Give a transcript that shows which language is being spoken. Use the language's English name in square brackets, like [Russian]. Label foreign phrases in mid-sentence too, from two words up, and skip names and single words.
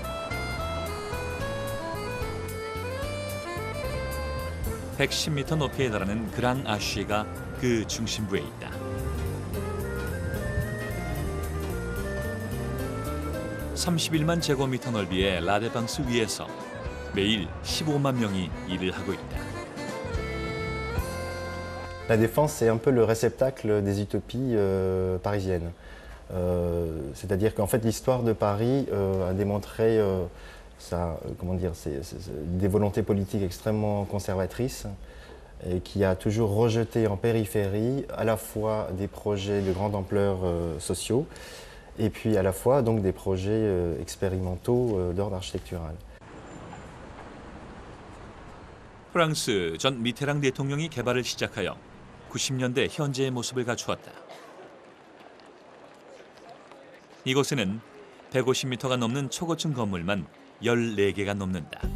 [Korean] (110m) 높이에 달하는 그랑 아쉬가 그 중심부에 있다. (31만) 제곱미터 넓이의 라데팡스 위에서 매일 15만 명이 일을 하고 있다. [French] La Défense, c'est un peu le réceptacle des utopies parisiennes. C'est-à-dire qu'en fait, l'histoire de Paris a démontré des volontés politiques extrêmement conservatrices et qui a toujours rejeté en périphérie à la fois des projets de grande ampleur sociaux et puis à la fois donc des projets expérimentaux d'ordre architectural. [Korean] 프랑스 전 미테랑 대통령이 개발을 시작하여 90년대 현재의 모습을 갖추었다. 이곳에는 150m가 넘는 초고층 건물만 14개가 넘는다.